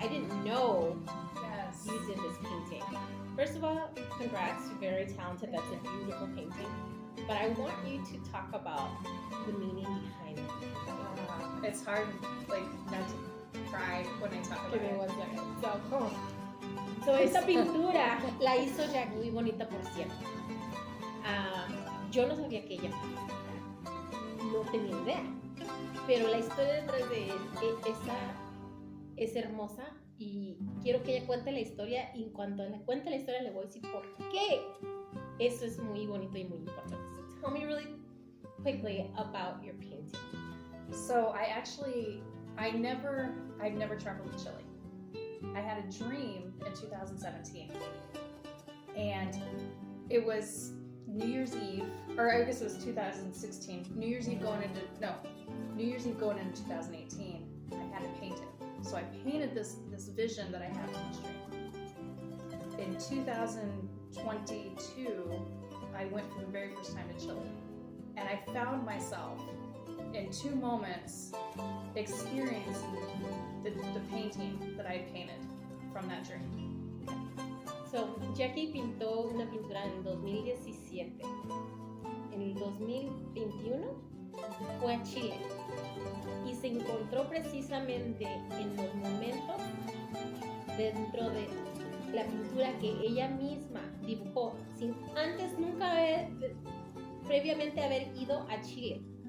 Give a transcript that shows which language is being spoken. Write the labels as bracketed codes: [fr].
[en] I didn't know you did this painting. First of all, congrats, you're very talented. That's a beautiful painting. But I want you to talk about the meaning behind it. It's hard, not to cry when I talk about Give me it. 1 second. [es] So esta pintura la hizo Jack, muy bonita, por cierto. Yo no sabía que ella sabía pintar. No tenía idea. Pero la historia detrás de esa es hermosa y quiero que ella cuente la historia, y en cuanto le cuente la historia le voy a decir por qué eso es muy bonito y muy importante. [en] So tell me really quickly about your painting. So I've never traveled to Chile. I had a dream in 2017, and it was New Year's Eve, or I guess it was 2016. New Year's Eve going into 2018. I had to paint it. So I painted this vision that I had in this dream. In 2022, I went for the very first time to Chile, and I found myself in 2 moments experiencing the painting that I painted from that dream. [es] So, Jackie pintó una pintura en el 2017. En el 2021 fue a Chile y se encontró precisamente en los momentos dentro de la pintura que ella misma dibujó sin antes previamente haber ido a Chile.